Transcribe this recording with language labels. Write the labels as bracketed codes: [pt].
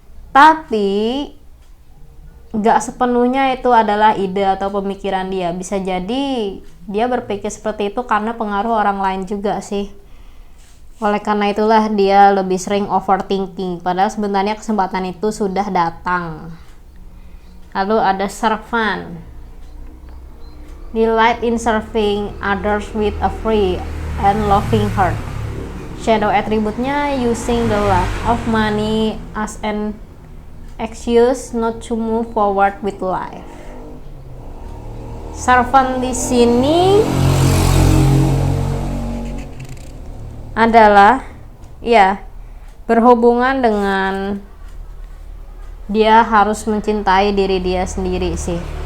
[id] Tapi gak sepenuhnya itu adalah ide atau pemikiran dia. Bisa jadi dia berpikir seperti itu karena pengaruh orang lain juga sih. Oleh karena itulah dia lebih sering overthinking, padahal sebenarnya kesempatan itu sudah datang. Lalu ada [en] servant, delight in serving others with a free and loving heart. Shadow attribute-nya using the lack of money as an excuse not to move forward with life. [id] Servant di sini adalah ya berhubungan dengan dia harus mencintai diri dia sendiri sih.